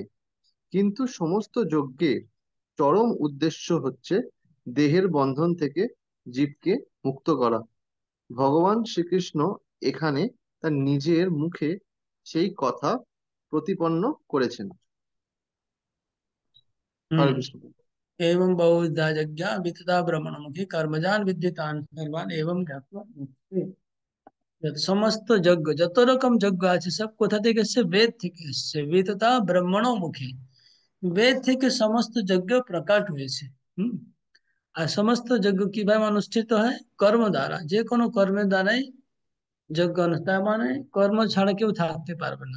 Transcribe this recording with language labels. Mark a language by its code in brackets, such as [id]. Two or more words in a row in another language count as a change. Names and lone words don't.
[bn] কিন্তু সমস্ত যজ্ঞের চরম উদ্দেশ্য হচ্ছে দেহের বন্ধন থেকে জীবকে মুক্ত করা। ভগবান শ্রীকৃষ্ণ এখানে তার নিজের মুখে সেই কথা প্রতিপন্ন করেছেন। হরে কৃষ্ণ। [sa] एवं बहुविधा यज्ञा वित्ता ब्रह्मणमुखे कर्मजान विद्धितान् सर्वान् एवं ज्ञात्वा मुक्ष्यसे। [bn] সমস্ত যজ্ঞ, যত রকম যজ্ঞ আছে সব কোথা থেকে এসছে? বেদ থেকে এসছে। [sa] বিততা ব্রাহ্মণো মুখে, [bn] বেদ থেকে সমস্ত যজ্ঞ প্রকাশ হয়েছে। আর সমস্ত যজ্ঞ কিভাবে অনুষ্ঠিত হয়? কর্ম দ্বারা। যে কোনো কর্মের দ্বারাই যজ্ঞ অনুষ্ঠান, মানে কর্ম ছাড়া কেউ থাকতে পারবে না।